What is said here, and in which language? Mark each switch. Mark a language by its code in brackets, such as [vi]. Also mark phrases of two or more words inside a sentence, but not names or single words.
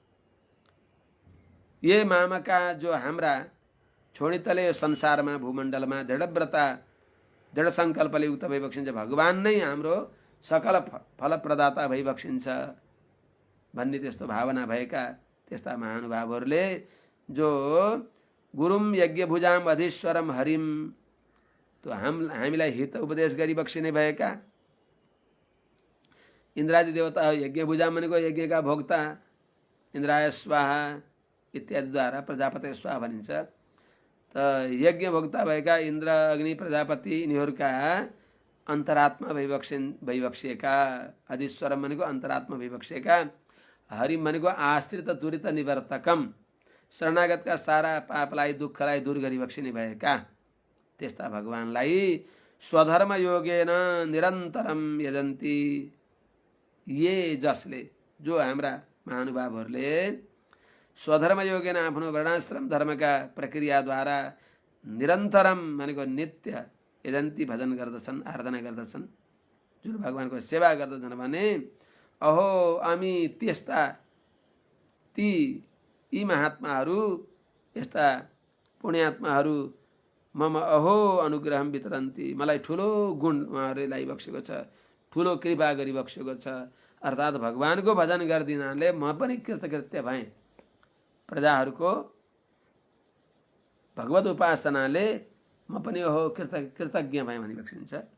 [sa] ये मामका [ne] जो हाम्रा छोडितले यो संसारमा भूमण्डलमा दृढव्रता दृढ सङ्कल्पले युक्त भइबक्सिन्छ। भगवान नै हाम्रो सकल फलप्रदाता भइबक्सिन्छ भन्ने त्यस्तो भावना भएका त्यस्ता महानुभावहरूले जो [sa] गुरुम यज्ञभुजाम अधीश्वरम हरिम [ne] तो हामीलाई हित उपदेश गरी बक्सिने भएका इन्द्रादि देवता यज्ञभुजाम भनेको यज्ञका भोक्ता [sa] इन्द्राय स्वाहा [ne] इत्यादिद्वारा [sa] प्रजापति स्वाहा [ne] भनिन्छ। त यज्ञ भोक्ता भएका इन्द्र अग्नि प्रजापति यिनीहरूका अन्तरात्मा भइबक्सिएका अधीश्वरम भनेको अन्तरात्मा भइबक्सिएका हरिम भनेको [sa] आश्रित दुरित निवर्तकम [ne] शरणागतका सारा पापलाई दुःखलाई दूर गरी बक्सिने भएका त्यस्ता भगवानलाई [sa] स्वधर्म योगेन निरन्तरम यजन्ती। [ne] ये जसले जो हाम्रा महानुभावहरूले [sa] स्वधर्म योगेन [ne] आफ्नो वर्णाश्रम धर्मका प्रक्रियाद्वारा निरन्तरम भनेको नित्य यजन्ती भजन गर्दछन् आराधना गर्दछन् जुन भगवानको सेवा गर्दछन् भने अहो हामी त्यस्ता यी महात्माहरू यस्ता पुण्यात्माहरू [sa] मम अहो अनुग्रहम वितरन्ती [ne] मलाई ठुलो गुण उहाँहरूले ल्याइबक्सेको छ, ठुलो कृपा गरिबक्सेको छ। अर्थात् भगवानको भजन गरिदिनाले म पनि कृतकृत्य भएँ। प्रजाहरूको भगवत उपासनाले म पनि ओहो कृतज्ञ भएँ भनी बक्सिन्छ।